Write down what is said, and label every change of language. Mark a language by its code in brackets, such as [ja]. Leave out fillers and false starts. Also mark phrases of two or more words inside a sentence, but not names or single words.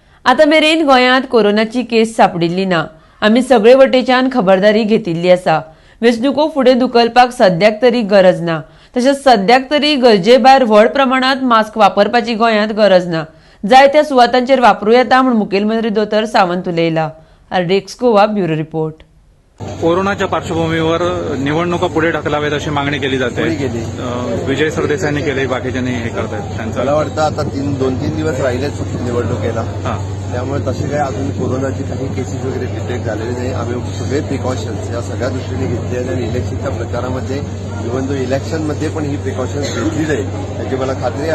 [kok] आता मेरेन गोंयांत कोरोनाची केस सापडिल्ली ना। आमी सगळे वटेच्यान खबरदारी घेतिल्ली आसा। वेंचणुको फुडें धुकलपाक सद्याक तरी गरज ना। तशेंच सद्याक तरी गरजे भायर व्हड प्रमाणात मास्क वापरपाची गोंयांत गरज ना। जाय त्या सुवातांचेर वापरूं येता म्हूण मुखेलमंत्री दोतर सावंत उलयला। आरडेक्स गोवा ब्युरो रिपोर्ट। [mr] कोरोनाच्या पार्श्वभूमीवर निवडणुका पुढे ढकलावेत अशी मागणी केली जाते। विजय सरदेसाईंनी केली, बाकीच्यांनी हे करतायत त्यांचं। मला वाटतं आता 2-3 दिवस राहिलेच निवडणुकीला, त्यामुळे तसे काही अजून कोरोनाचे काही केसेस वगैरे डिटेक्ट झालेले नाही। आम्ही सगळे प्रिकॉशन्स या सगळ्या दृष्टीने घेतले आहेत आणि इलेक्शनच्या प्रचारामध्ये इव्हन इलेक्शनमध्ये पण ही प्रिकॉशन्स घेतली जाईल याची मला खात्री आहे।